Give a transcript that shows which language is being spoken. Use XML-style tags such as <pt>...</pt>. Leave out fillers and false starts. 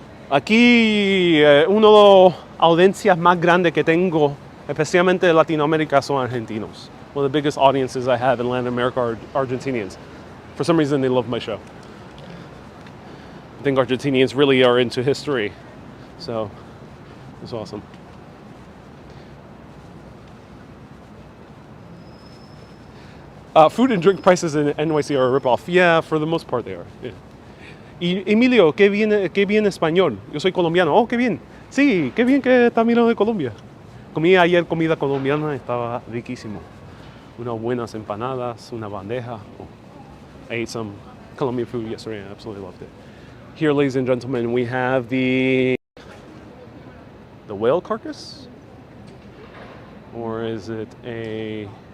<es>Aquí, uno de las audiencias más grandes que tengo, especialmente de Latinoamérica, son argentinos.</es> <en>One of the biggest audiences I have in Latin America are Argentinians. For some reason, they love my show. I think Argentinians really are into history. So, it's awesome. Food and drink prices in NYC are a ripoff. Yeah, for the most part they are. Yeah.</en> <es>Y Emilio, qué bien español. Yo soy colombiano. Oh, qué bien. Sí, qué bien que está mirando de Colombia. Comí ayer comida colombiana, estaba riquísimo. Unas buenas empanadas, una bandeja.</es> <en>Oh, I ate some Colombian food yesterday and I absolutely loved it. Here, ladies and gentlemen, we have the whale carcass? Or is it a...</en>